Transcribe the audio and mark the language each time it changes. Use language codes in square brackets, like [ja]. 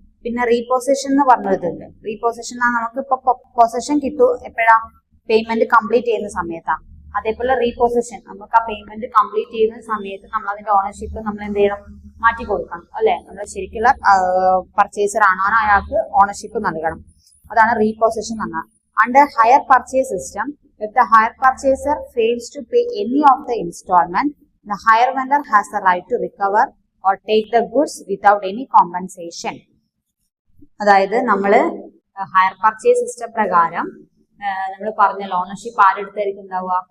[ml] പിന്നെ റീപൊസഷൻ എന്ന് പറഞ്ഞിട്ടുണ്ട്. റീപൊസഷൻ നമുക്ക് ഇപ്പൊ പൊസഷൻ കിട്ടും എപ്പോഴാ? പേയ്മെന്റ് കംപ്ലീറ്റ് ചെയ്യുന്ന സമയത്താണ്. അതേപോലെ റീപൊസഷൻ നമുക്ക് ആ പേയ്മെന്റ് കംപ്ലീറ്റ് ചെയ്യുന്ന സമയത്ത് നമ്മൾ അതിന്റെ ഓണർഷിപ്പ് നമ്മൾ എന്ത് ചെയ്യണം? മാറ്റി കൊടുക്കണം, അല്ലെ? നമ്മൾ ശരിക്കുള്ള പർച്ചേസർ ആണോ അയാൾക്ക് ഓണർഷിപ്പ് നൽകണം. അതാണ് റീപൊസഷൻ എന്ന് പറഞ്ഞാൽ. [en] Under hire purchase system, if the hire purchaser fails to pay any of the installment, the hire vendor has the right to recover or take the goods without any compensation. [ml] അതായത് നമ്മൾ higher purchase system പ്രകാരം നമ്മൾ പറഞ്ഞല്ലോ, ownership ആരെടുത്തായിരിക്കും ഉണ്ടാവുക?